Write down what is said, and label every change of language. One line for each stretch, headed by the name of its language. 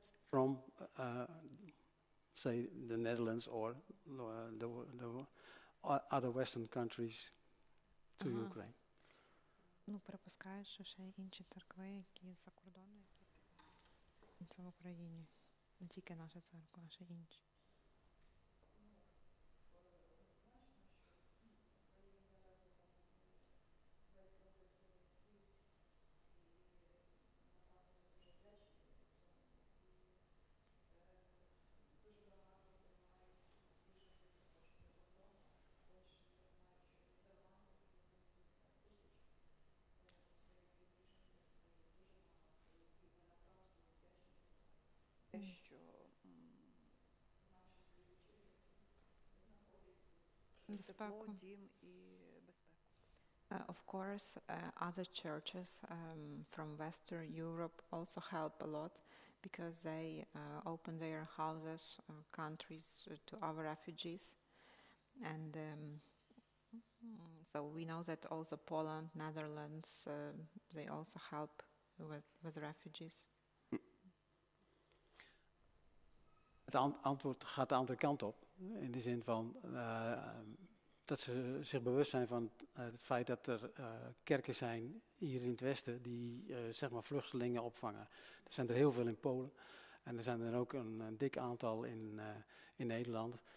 English: From, say, the Netherlands or the other Western countries to Ukraine.
Ukrainian: Ну, припускають, що ще інші церкви, які за кордону, які це в Україні. Не тільки наша церква, а ще інші. що наші співвітчизники знаходять тут тепло, дім і безпеку.
English: Of course, other churches from Western Europe also help a lot because they open their houses, countries to our refugees. And so we know that also Poland, Netherlands, they also help with refugees.
Dutch: Het antwoord gaat de andere kant op. In de zin van dat ze zich bewust zijn van het feit dat er kerken zijn hier in het Westen die zeg maar vluchtelingen opvangen. Er zijn er heel veel in Polen en er zijn er ook een dik aantal in Nederland.